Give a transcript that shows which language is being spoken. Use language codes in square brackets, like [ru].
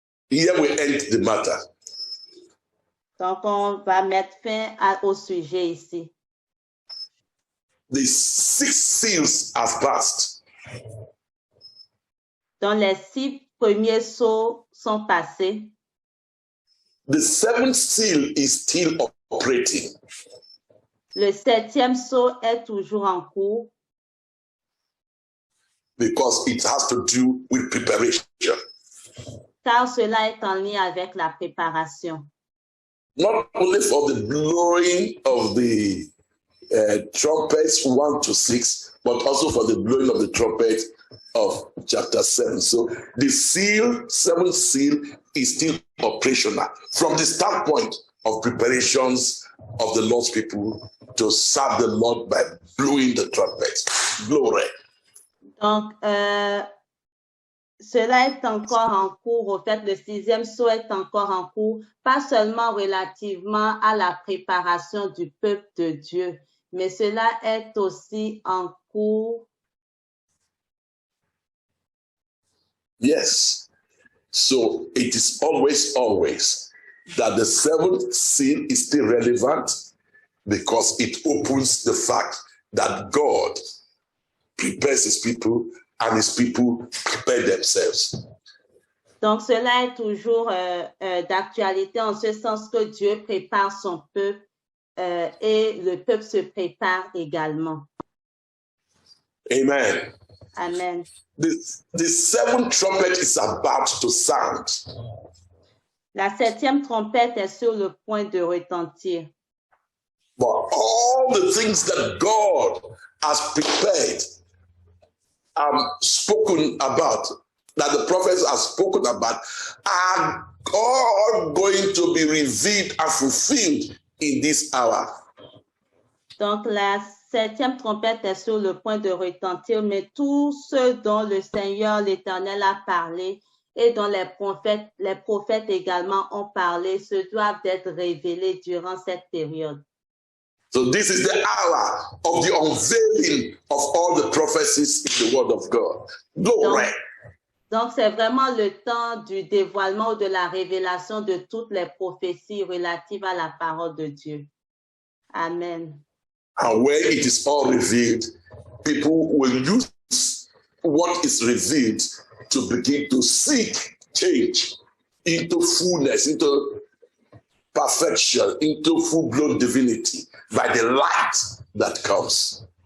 [en] Here we end the matter. [fr] Donc, on va mettre fin au sujet ici. [en] The 6 seals have passed. [fr] Donc, les 6 premiers sceaux sont passés. [en] The 7th seal is still operating. [fr] Le 7e sceau est toujours en cours. [en] Because it has to do with preparation. [fr] Car cela est en lien avec la préparation. [en] Not only for the blowing of the trumpets 1 to 6, but also for the blowing of the trumpet of chapter 7. So the seal, 7th seal, is still operational from the standpoint of preparations of the Lord's people to serve the Lord by blowing the trumpet. Glory. [fr] Donc, cela est encore en cours. Au fait, le 6e sceau est encore en cours, pas seulement relativement à la préparation du peuple de Dieu, mais cela est aussi en cours. [en] Yes. So it is always that the 7th seal is still relevant because it opens the fact that God prepares his people and his people prepare themselves. [fr] Donc, cela est toujours d'actualité en ce sens que Dieu prépare son peuple et le peuple se prépare également. Amen. Amen. [en] The 7th trumpet is about to sound. [fr] La 7e trompette est sur le point de retentir. [en] But all the things that God has prepared, spoken about, that the prophets have spoken about, are all going to be revealed and fulfilled in this hour. [fr] Donc, la 7e trompette est sur le point de retentir, mais tout ce dont le Seigneur, l'Éternel, a parlé et dont les prophètes également ont parlé, se doivent d'être révélés durant cette période. [en] So this is the hour of the unveiling of all the prophecies in the Word of God. Glory. [fr] Donc, c'est vraiment le temps du dévoilement ou de la révélation de toutes les prophéties relatives à la parole de Dieu. Amen. [en] And when it is all revealed, people will use what is revealed to begin to seek change into fullness, into perfection, into full-blown divinity by the light that comes.